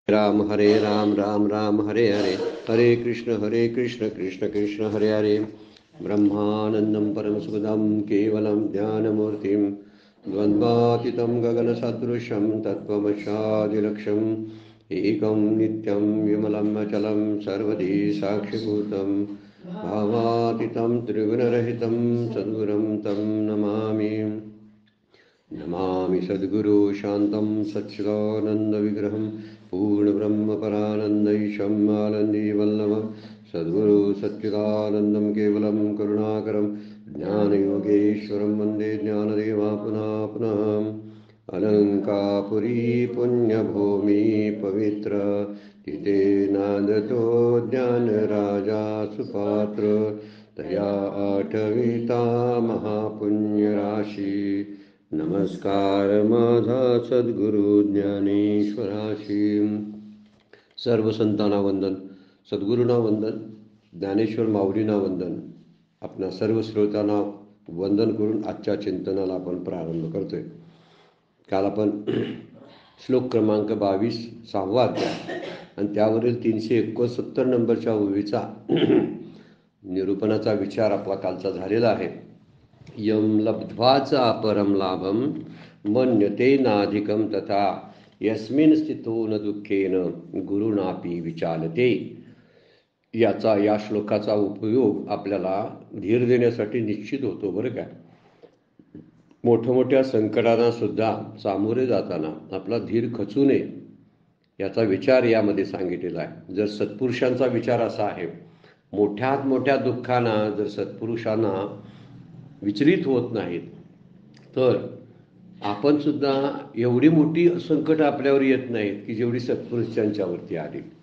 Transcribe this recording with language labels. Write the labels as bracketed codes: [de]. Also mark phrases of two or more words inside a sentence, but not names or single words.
[sa] राम हरे राम राम राम हरे हरे, हरे कृष्ण कृष्ण कृष्ण हरे हरे. ब्रह्मानंदं परमसुखदं केवलं ज्ञानमूर्तिं द्वन्द्वातीतं गगनसदृशं तत्त्वमस्यादिलक्ष्यम् एकं नित्यं विमलं अचलं सर्वधी साक्षिभूतं भावातीतं त्रिगुणरहितं सद्गुरुं तं नमामि. नमामि सद्गुरु शान्तं सच्चिदानन्दविग्रहं पूर्णब्रह्मपरानन्दैशम् आनन्दीवल्लभं सद्गुरु सच्चिदानन्दं केवलं करुणाकरं ज्ञानयोगेश्वरं वन्दे ज्ञानदेवा पुनः पुनः. [mr] अलङ्कापुरी पुण्यभूमि पवित्र तिथे नादतो ज्ञानराजा सुपात्र तया आठविता महापुण्यराशी. नमस्कार माझा सद्गुरु ज्ञानेश्वराशी. सर्व संतांना वंदन, सद्गुरूंना वंदन, ज्ञानेश्वर माऊलींना वंदन. आपणा सर्व श्रोतांना वंदन करून आजच्या चिंतनाला आपण प्रारंभ करतोय. काल आपण श्लोक क्रमांक 22 6वा अध्याय आणि त्यावरील 369 नंबरच्या ओळीचा निरूपणाचा विचार आपला कालचा झालेला आहे. [sa] यम लब्ध्वाचा परम लाभम मन्यते नाधिकम तथा यस्मिन स्थितो न दुःखेन गुरुनापी विचालते. [mr] या श्लोकाचा उपयोग आपल्याला धीर देण्यासाठी निश्चित होतो बरं का. मोठमोठ्या संकटांना सुद्धा सामोरे जाताना आपला धीर खचू नये याचा विचार यामध्ये सांगितलेला आहे. जर सत्पुरुषांचा विचार असा आहे, मोठ्यात मोठ्या दुःखांना जर सत्पुरुषांना विचलित होत नाहीत तर आपण सुद्धा एवढी मोठी संकट आपल्यावर येत नाहीत की जेवढी सत्पुरुषांच्यावरती आली.